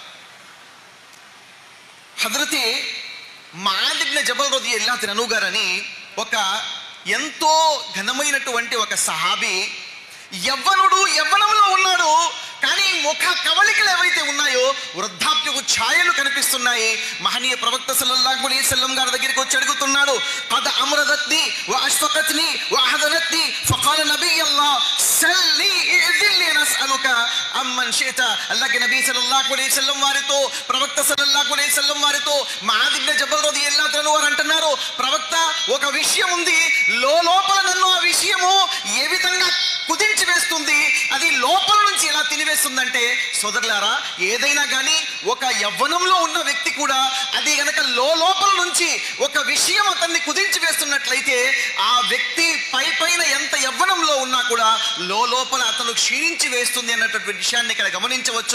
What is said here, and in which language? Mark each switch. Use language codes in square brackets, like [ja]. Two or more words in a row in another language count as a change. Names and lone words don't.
[te] హజరతే ముఆద్ ఇబ్న్ జబల్ [ar] رضي الله عنه [te] గారని ఒక ఎంతో ఘనమైనటువంటి ఒక సహాబీ, యవ్వనంలో ఉన్నాడు, కానీ ముఖ కవళికలు ఏవైతే ఉన్నాయో వృద్ధాప్యకు ఛాయలు కనిపిస్తున్నాయి. మహనీయ ప్రవక్త [ar] صلى الله عليه وسلم [te] గారి దగ్గరికి వచ్చి అడుగుతున్నాడు, [ar] قد امرضتني واشفقتني واحزنتني فقال نبي الله سلني اذن لي اسالك عمن شئت. [te] అల్లాహ్ నబీ [ar] صلى الله عليه وسلم [te] వారితో ప్రవక్త [ar] صلى الله عليه وسلم [te] వారితో ముఆద్ ఇబ్న్ జబల్ [ar] رضي الله عنه [te] వారు అంటున్నారు, ప్రవక్త ఒక విషయం ఉంది, లోపల నన్ను ఆ విషయము ఏ విధంగా కుదించి వేస్తుంది, అది లోపల నుంచి ఎలా తినివేస్తుందంటే సోదరులారా, ఏదైనా కానీ ఒక యవ్వనంలో ఉన్న వ్యక్తి కూడా అది గనక లోపల నుంచి ఒక విషయం అతన్ని కుదించి వేస్తున్నట్లయితే ఆ వ్యక్తి పైన ఎంత యవ్వనంలో ఉన్నా కూడా లోపల అతను క్షీణించి వేస్తుంది అన్నటువంటి విషయాన్ని ఇక్కడ గమనించవచ్చు.